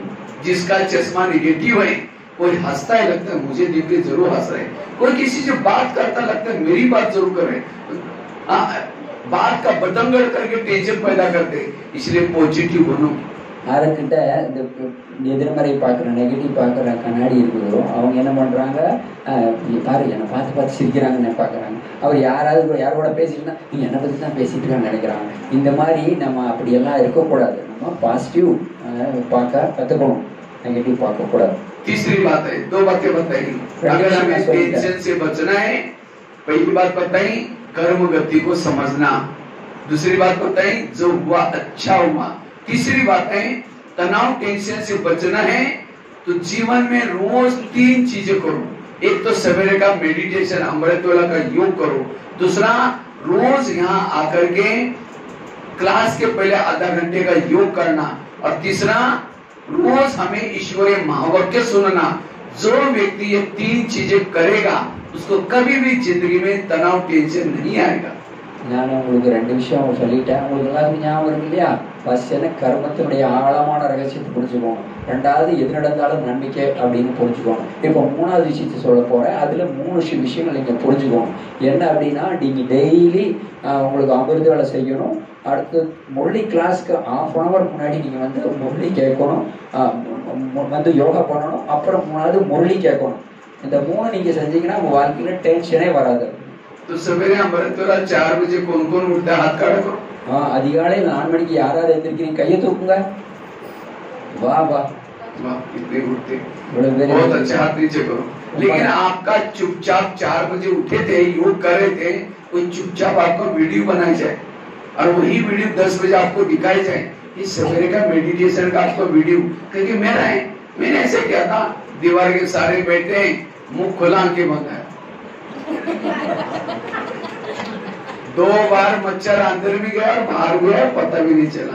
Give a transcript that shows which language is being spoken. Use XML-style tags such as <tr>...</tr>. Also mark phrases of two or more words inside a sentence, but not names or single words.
<hi>जिसका चश्मा निगेटिव है कोई हंसता है, लगता है मुझे देख के जरूर हंस रहे, कोई किसी से बात करता लगता है मेरी बात जरूर कर रहे, बात का बतंगड़ करके टेंशन पैदा करते। इसलिए पॉजिटिव बनो।</hi> <ta>யாருக்கிட்ட இந்த எதிர்மறை பார்க்குற, நெகட்டிவ் பார்க்குற கண்ணாடி இருக்குதோ அவங்க என்ன பண்ணுறாங்க, பாரு என்னை பார்த்து பார்த்து சிரிக்கிறாங்கன்னு பார்க்குறாங்க. அவர் யாரோட பேசிட்டுனா நீ என்னை பற்றி தான் பேசிட்டு இருக்கான்னு நினைக்கிறாங்க. இந்த மாதிரி நம்ம அப்படியெல்லாம் இருக்கக்கூடாது. நம்ம பாசிட்டிவ் பார்க்க கற்றுக்கணும், नेगेटिव பார்க்கக்கூடாது.</ta> <hi>तीसरी बात है, दो बातें बताई। अगर हमें टेंशन से बचना है, पहली बात बताई कर्म गति को समझना, दूसरी बात बताई जो हुआ अच्छा हुआ, तीसरी बात है तनाव टेंशन से बचना है तो जीवन में रोज 3 चीजें करो। एक तो सवेरे का मेडिटेशन, अमृतवेला का योग करो, दूसरा रोज यहाँ आकर के क्लास के पहले आधा घंटे का योग करना, और तीसरा रोज हमें ईश्वरीय महावाक्य सुनना। जो व्यक्ति ये 3 चीजें करेगा उसको कभी भी जिंदगी में तनाव टेंशन नहीं आएगा।</hi> <ta>நான் உங்களுக்கு 2 விஷயம் சொல்லிட்டேன், உங்களுக்கு எல்லாருக்கும் ஞாபகம் இருக்கு இல்லையா? ஃபர்ஸ்ட் என்ன, கர்மத்தினுடைய ஆழமான ரகசியத்தை புரிஞ்சுக்கோங்க. 2வது எது நடந்தாலும் நம்பிக்கை அப்படின்னு புரிஞ்சுக்கோங்க. இப்போ 3வது விஷயத்தை சொல்ல போறேன். அதுல 3 விஷயங்கள் நீங்க புரிஞ்சுக்கோங்க. என்ன அப்படின்னா, நீங்க டெய்லி உங்களுக்கு அமிர்த வேலை செய்யணும். அடுத்து முரளி கிளாஸ்க்கு 1/2 hour முன்னாடி நீங்க முரளி கேட்கணும், யோகா பண்ணணும். அப்புறம் 3வது முரளி கேட்கணும். இந்த 3 நீங்க செஞ்சீங்கன்னா உங்க வாழ்க்கையில டென்ஷனே வராது.</ta> <hi>तो सवेरे अमृतवेला 4 बजे कौन कौन उठता है? हाथ खड़ा करो।</hi> <ta>அதிகாலை 4 மணிக்கு யாராவது எந்திரிக்கிறீங்க கையை தூக்குங்க.</ta> <hi>वाह वाह वाह, कितने उठते, बहुत अच्छा, हाथ नीचे करो। लेकिन आपका चुपचाप 4 बजे उठे थे, योग कर रहे थे, कोई चुपचाप आपका वीडियो बनाई जाए और वही वीडियो 10 बजे आपको दिखाई जाए, ये सवेरे का मेडिटेशन का आपका वीडियो, क्योंकि मेरा है, मैंने ऐसे किया था, दीवार के सारे बैठे हैं, मुंह खुला आंखें बंद है, 2 बार मच्छर अंदर भी गया और बाहर गया, पता भी नहीं चला।</hi>